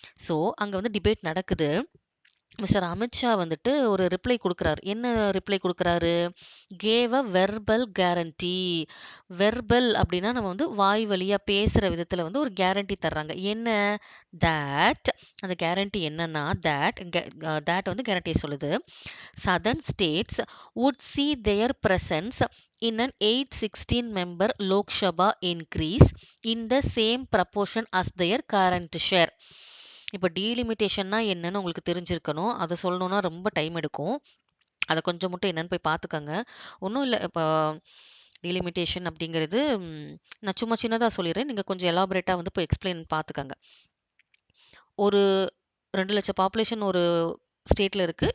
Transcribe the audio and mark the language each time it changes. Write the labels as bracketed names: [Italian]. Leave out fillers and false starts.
[Tamil] So, அங்க வந்து debate நடக்குது. மிஸ்டர் அமித் ஷா வந்துட்டு ஒரு ரிப்ளை குடுக்குறாரு. என்ன reply குடுக்குறாரு? [English] Gave a verbal guarantee. [Tamil] Verbal அப்டின்னா நம்ம வந்து வாய் வழியா பேசுற விதத்துல வந்து ஒரு கேரண்டி தர்றாங்க. என்ன? தட் அந்த கேரண்டி என்னன்னா, தட் வந்து கேரண்டிய சொல்லுது. [English] Southern states would see their presence in an 816 member Lok Sabha increase in the same proportion as their current share. [Tamil] இப்போ டீலிமிட்டேஷன்னா என்னன்னு உங்களுக்கு தெரிஞ்சிருக்கணும். அத சொல்லணும்னா ரொம்ப டைம் எடுக்கும். அத கொஞ்சம் மட்டும் என்னன்னு போய் பார்த்துக்கங்க. ஒண்ணும் இல்ல. இப்போ டீலிமிட்டேஷன் அப்படிங்கிறது நான் சும்மா சின்னதா சொல்லிர்றேன். நீங்க கொஞ்சம் எலாபரேட்டா வந்து போய் எக்ஸ்ப்ளைன் பார்த்துக்கங்க. ஒரு 2,00,000 பாப்புலேஷன் ஒரு ஸ்டேட்ல இருக்கு.